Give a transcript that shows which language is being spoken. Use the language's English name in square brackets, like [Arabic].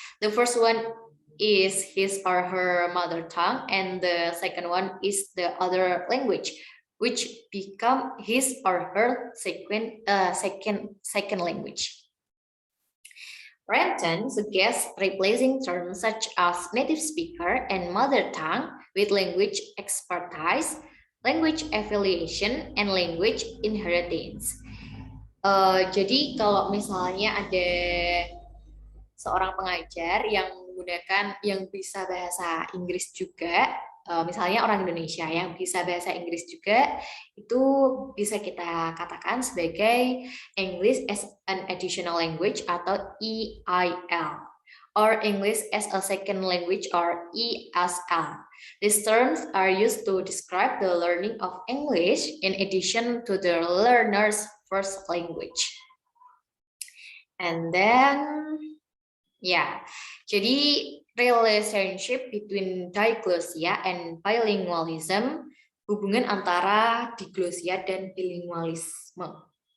[English] The first one is his or her mother tongue, and the second one is the other language, which become his or her second language. Renton suggests replacing terms such as native speaker and mother tongue with language expertise, language affiliation, and language inheritance. [Indonesian] Jadi kalau misalnya ada seorang pengajar yang bisa bahasa Inggris juga, misalnya orang Indonesia yang bisa bahasa Inggris juga, itu bisa kita katakan sebagai [English] English as an additional language [Indonesian] atau EIL, [English] or English as a second language or ESL. These terms are used to describe the learning of English in addition to the learner's first language. And then, [Indonesian] jadi [English] relationship between diglossia and bilingualism, [Indonesian] hubungan antara diglossia dan bilingualisme.